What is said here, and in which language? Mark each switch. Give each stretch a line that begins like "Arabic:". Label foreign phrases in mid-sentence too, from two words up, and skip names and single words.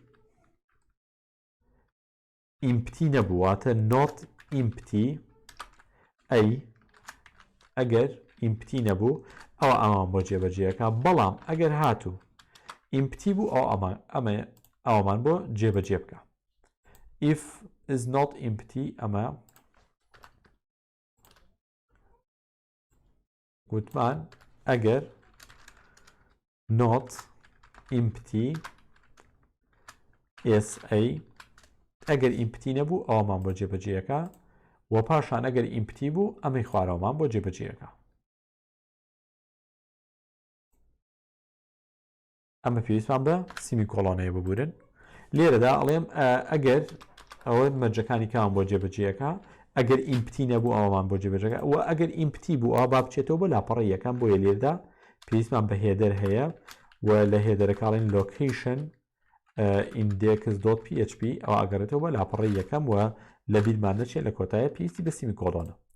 Central Kurdish: ئیمپتی نەبوواتە
English: not empty
Central Kurdish: ئەی ئەگەر ئیمپتی نەبوو ئەوە ئەمان بۆ جێبەجێەکە بەڵام ئەگەر هاتوو ئیمپتی بوو ئەوەمان بۆ جێبەجێ بکە
English: if is not empty
Central Kurdish: ئەمە گوتمان ئەگەر
English: not empty
Central Kurdish: ئێسئەی ئەگەر ئیمپتی نەبوو ئەوەمان بۆ جێبەجێەکە و پاشان ئەگەر ئیمپتی بوو ئەمەی خوارەوەمان بۆ جێبەجێەکە ئەمە پێویستمان بە سیمی کۆڵۆنەیە ببورن لێرەدا ئەڵێم ئەگەر ئەوە مەرجەکانی کامان بۆ جێبەجێەکە ئەگەر ئیمپتی نەبوو ئەوەمان بۆ جێبەجێەکە و ئەگەر ئیمپتی بوو ئەوە با بچێتەوە بە لاپەڕی یەکەم بۆیە لێرەدا پێویستمان بە هێدەر هەیە و لە هێدەرەکەڵین لۆکیشن index.php ئەو ئەگەرێتەوە بە لاپەڕی یەکەم و لە بیرمان نەچێت لە کۆتایە پێویستی بە سیمی کۆڵۆنە